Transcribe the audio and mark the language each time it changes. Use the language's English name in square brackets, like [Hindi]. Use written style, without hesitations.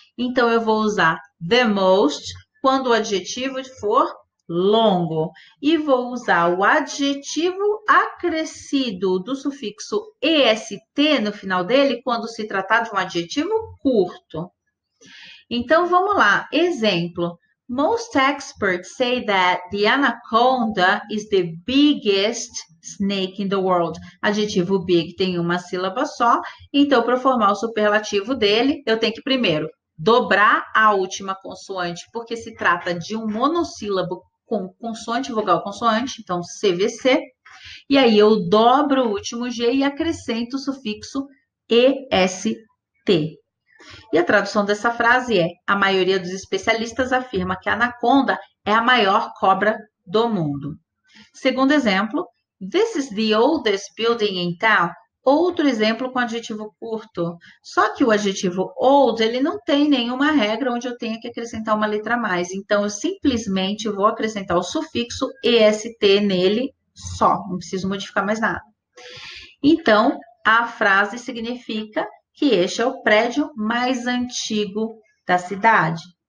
[Portuguese] Então, eu vou usar the most quando o adjetivo for longo. E vou usar o adjetivo acrescido do sufixo est no final dele quando se tratar de um adjetivo curto. Então, vamos lá. Exemplo. [English] Most experts say that the anaconda is the biggest snake in the world. [Portuguese] Adjetivo big tem uma sílaba só. Então, para formar o superlativo dele, eu tenho que primeiro dobrar a última consoante, porque se trata de um monossílabo com consoante, vogal, consoante, então CVC. E aí eu dobro o último G e acrescento o sufixo EST. E a tradução dessa frase é: a maioria dos especialistas afirma que a anaconda é a maior cobra do mundo. Segundo exemplo, [English] this is the oldest building in town. [Portuguese] Outro exemplo com adjetivo curto. Só que o adjetivo old, ele não tem nenhuma regra onde eu tenha que acrescentar uma letra a mais. Então, eu simplesmente vou acrescentar o sufixo est nele só. Não preciso modificar mais nada. Então, a frase significa que este é o prédio mais antigo da cidade.